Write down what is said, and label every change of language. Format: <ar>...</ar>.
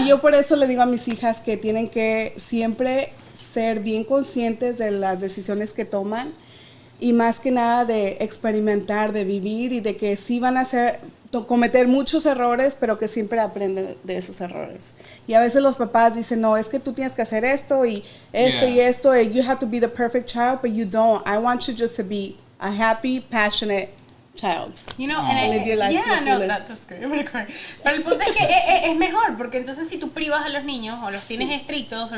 <es>Y yo por eso le digo a mis hijas que tienen que siempre ser bien conscientes de las decisiones que toman y más que nada de experimentar, de vivir y de que sí van a cometer muchos errores, pero que siempre aprenden de esos errores. Y a veces los papás dicen, no, es que tú tienes que hacer esto y esto</es> <en>Yeah.</en> <es>y esto,</es> <en>and you have to be the perfect child, but you don't. I want you just to be a happy, passionate child. And Live your life to the fullest. that's great. I'm gonna cry.</en> <es>Pero el punto es que es mejor, porque entonces si tú privas a los niños o los tienes estrictos o</es>